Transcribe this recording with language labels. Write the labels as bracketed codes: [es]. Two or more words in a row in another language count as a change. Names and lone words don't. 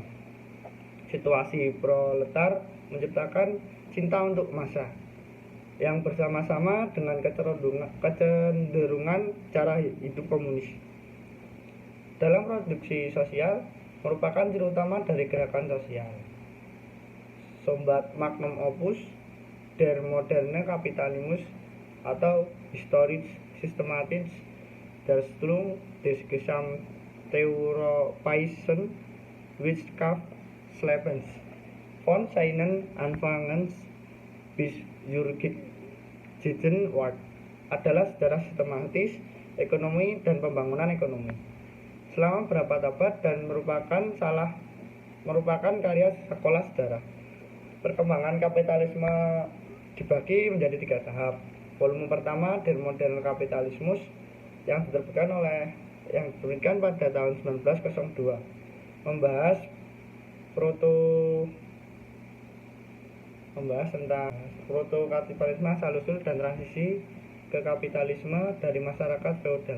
[id] Situasi proletar menciptakan cinta untuk massa yang bersama-sama dengan kecenderungan cara hidup komunis. Dalam produksi sosial merupakan ciri utama dari gerakan sosial. [de] Sombat [la] magnum opus [de] der moderne Kapitalismus atau historisch systematisch Darstellung des Gesamteuropäischen Wirtschaftslebens von seinen Anfangen bis Gegenwart [id] adalah sejarah sistematis ekonomi dan pembangunan ekonomi selama beberapa abad dan merupakan karya sekolah sejarah. Perkembangan kapitalisme dibagi menjadi 3 tahap. Volume pertama Der moderne Kapitalismus yang diterbitkan pada tahun 1902 membahas tentang proto-kapitalisme asal-usul dan transisi ke kapitalisme dari masyarakat feodal.